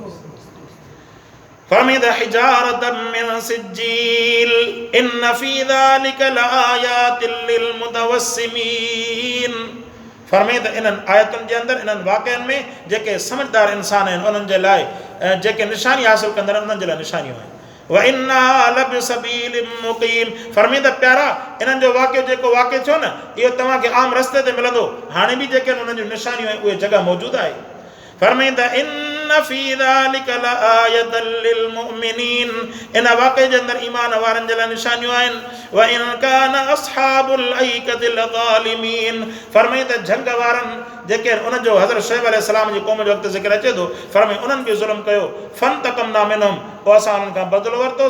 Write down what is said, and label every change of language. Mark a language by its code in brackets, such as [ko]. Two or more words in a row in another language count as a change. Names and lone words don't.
[sd] फरमाईंदा [ar] حجارة من سجيل إن في ذلك لآيات للمتوسمين [sd] फरमाईंदा इन्हनि आयतुनि जे अंदरि इन्हनि वाक़िअनि में जेके समझदार इंसान आहिनि उन्हनि जे लाइ जेके निशानी हासिल कंदा आहिनि उन्हनि जे लाइ निशानियूं आहिनि [ar] وإنها لبسبيل مقيم. [sd] फरमाईंदा प्यारा इन्हनि जो वाक़ियो जेको वाक़ियो थियो न इहो तव्हांखे आम रस्ते ते मिलंदो। हाणे बि जेके उन्हनि जूं निशानियूं आहिनि उहे जॻह मौजूदु आहे। [ar] फरमाईंदा إن في ذلك لآية للمؤمنين, [sd] इन वाक़े जे अंदरि ईमान वारनि जे लाइ निशानियूं आहिनि। [ar] وإن كان أصحاب الأيكة لظالمين, [sd] फरमाईंदा जंग वारनि जेके उन जो हज़रत शुएब अलैहिस्सलाम जी क़ौम जो वक़्तु ज़िक्र अचे थो, फरमाई उन्हनि खे ज़ुल्म कयो, [ar] فانتقمنا منهم, [sd] पोइ असां उन्हनि खां बदिलो वरितोसीं।